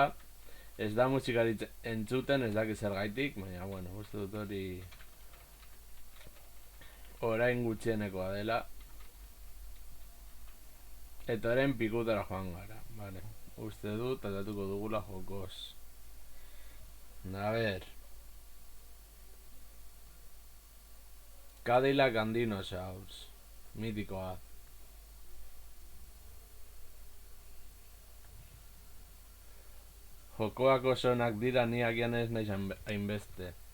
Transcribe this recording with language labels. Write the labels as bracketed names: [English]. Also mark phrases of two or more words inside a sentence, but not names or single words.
[Basque] Ez da musikarik entzuten, ez dakit zergaitik, baina, bueno, uste dut hori orain gutxienekoa dela. Eta orain pikutara joan gara, vale. Uste dut, aldatuko dugula jokoz. [Spanish] A ver. [Basque] Cadillac and Dinosaurs. Mitikoa. Jokoak oso onak dira, ni agian ez naiz hainbeste.